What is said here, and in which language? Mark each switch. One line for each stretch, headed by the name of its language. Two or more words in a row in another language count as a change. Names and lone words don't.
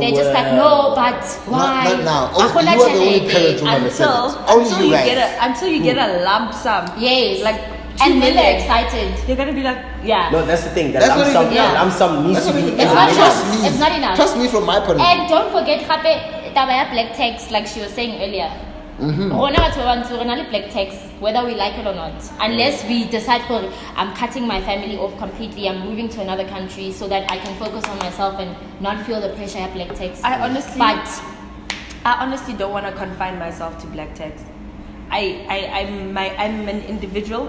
English: They're just like, no, but why? Not now. Akola You are the only tshele. parents who understand it. Only you guys. Until you get a lump sum. Yes. Like and then they're million. excited. They're gonna be like, Yeah. No, that's the thing. That That's lump what sum, it- yeah. lump sum needs That's to what be. it- It's not trust enough. me. It's not enough. Trust me from my point of view. And don't forget,
Tswana: gape, taba ya
English: black tax, like she was saying earlier.
Tswana: Rona batho ba bantsho re na le
English: black tax, whether we like it or not. Unless we decide, I'm cutting my family off completely, I'm moving to another country so that I can focus on myself and not feel the pressure of black tax. I honestly, But I honestly don't want to confine myself to black tax. I'm an individual.